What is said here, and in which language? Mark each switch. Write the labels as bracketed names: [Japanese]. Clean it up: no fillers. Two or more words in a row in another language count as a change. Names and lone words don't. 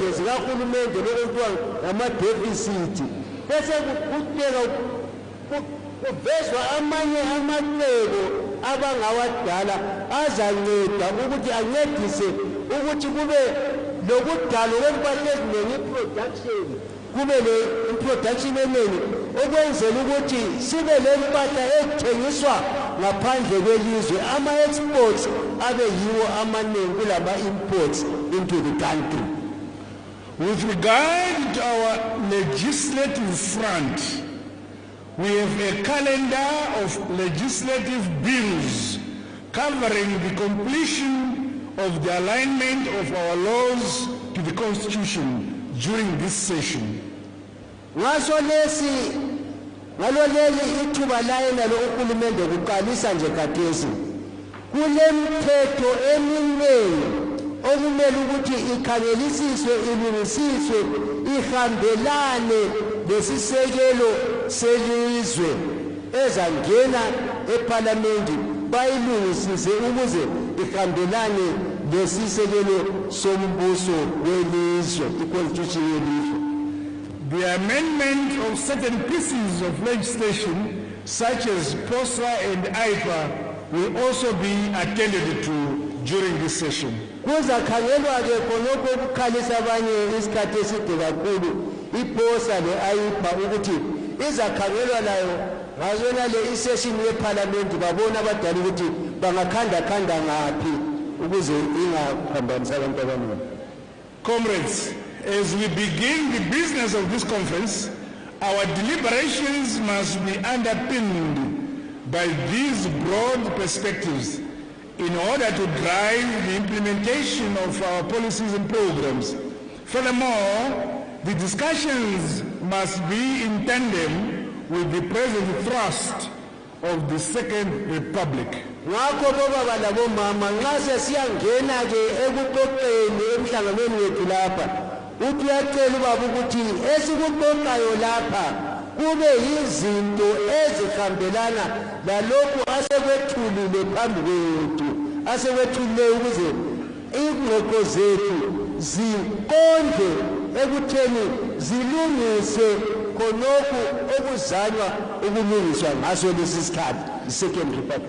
[North Ndebele] zikahulumende lokuthiwa ngama-deficit bese kuteka kuvezwa amanye amacebo abangawadala azanceda ukuthi ancedise ukuthi kube lokudalo kwempahla eziningi i-production kube le-production eningi okwenzela ukuthi sibe lempahla ethengiswa ngaphandle kwelizwe ama-exports abe yiwo amaningi kulama-imports [English] into the country. With regard to our legislative front, we have a calendar of legislative bills covering the completion of the alignment of our laws to the Constitution during this session. [North Ndebele] Ngaloleli ithuba layena lo uhulumende kuqalisa nje khathesi kulemthetho eminingi okumele ukuthi ikhangelisiswe ilungisiswe ihambelane lesisekelo selizwe ezangena eParliament bayilungisise ukuze ihambelane lesisekelo sombuso welizwe iconstitution yelizwe. [English] The amendment of certain pieces of legislation such as POSA and IPA will also be attended to during this session. [North Ndebele] Kuzakhangelwa ke khonokho ukukhalisa abanye isikhathi eside kakhulu iPOSA le-IPA ukuthi izakhangelwa nayo ngazona le isession yeParliament babona abadala ukuthi bangakhanda ngaphi ukuze ingaphambanisa abantu abaningi. [English] Comrades, as we begin the business of this conference, our deliberations must be underpinned by these broad perspectives in order to drive the implementation of our policies and programs. Furthermore, the discussions must be in tandem with the present thrust of the Second Republic. [North Ndebele] Ngakho baba labo mama nxa sesiyangena ke ekuxoxeni emhlanganweni wethu lapha uthi uyacela ubaba ukuthi esikuxoxayo lapha kube yizinto ezihambelana lalokhu asekwethulile phambi kwethu asekwethulile ukuze ingqoqo zethu ziqonde ekutheni zilungise khonokhu okuzanywa ukulungiswa ngaso lesi sikhathi [English] the Second Republic.